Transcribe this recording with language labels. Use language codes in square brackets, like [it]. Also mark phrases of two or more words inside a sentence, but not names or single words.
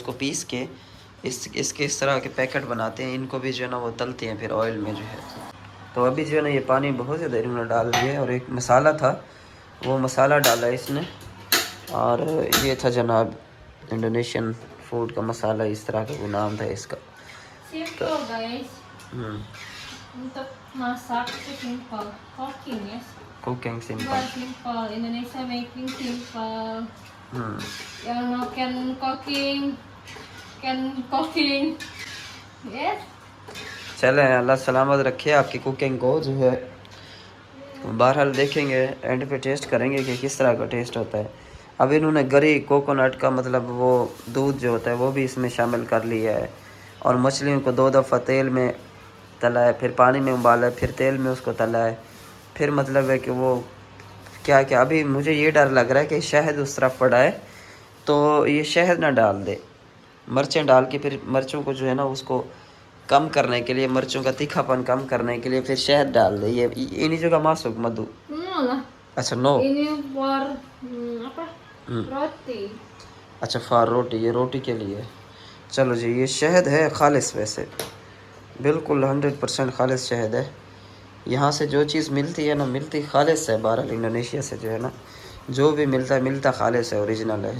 [ur] اس کو پیس کے اس کے اس طرح کے پیکٹ بناتے ہیں. ان کو بھی جو ہے نا وہ تلتے ہیں پھر آئل میں جو ہے۔ تو ابھی جو ہے نا یہ پانی بہت زیادہ انہوں نے ڈال دیا ہے. اور ایک مسالا تھا، وہ مسالا ڈالا ہے اس نے۔ اور یہ تھا جناب [en] Indonesian food [ur] کا مسالا، اس طرح کا وہ نام تھا اس کا. [en] Simple guys. [id] Untuk masak itu simple. [en] Cooking ya. कुकिंग [id] Buat [en] सिंपल। simple. Indonesia making simple. Yang no can cooking. Yes. [ur] چلے، اللہ سلامت رکھے آپ کی کوکنگ کو جو ہے. بہرحال دیکھیں گے اینڈ پہ ٹیسٹ کریں گے کہ کس طرح کا ٹیسٹ ہوتا ہے. اب انہوں نے گری کوکونٹ کا مطلب وہ دودھ جو ہوتا ہے وہ بھی اس میں شامل کر لیا ہے. اور مچھلیوں کو 2 دفعہ تیل میں تلا ہے، پھر پانی میں ابالا ہے، پھر تیل میں اس کو تلا ہے. پھر مطلب ہے کہ وہ کیا کیا، ابھی مجھے یہ ڈر لگ رہا ہے کہ شہد اس طرف پڑا ہے تو یہ شہد نہ ڈال دے. مرچیں ڈال کے پھر مرچوں کو جو ہے نا اس کو کم کرنے کے لیے، مرچوں کا تیکھاپن کم کرنے کے لیے پھر شہد ڈال دے. یہ انہی جگہ [id] masuk madu. Lah. [ur] اچھا نو, [id] Ini for apa? Roti. [ur] اچھا فار روٹی، یہ روٹی کے لیے۔ چلو جی، یہ شہد ہے خالص، ویسے بالکل 100% خالص شہد ہے. یہاں سے جو چیز ملتی ہے نا، ملتی خالص ہے. بہرحال انڈونیشیا سے جو ہے نا جو بھی ملتا خالص ہے، اوریجنل ہے.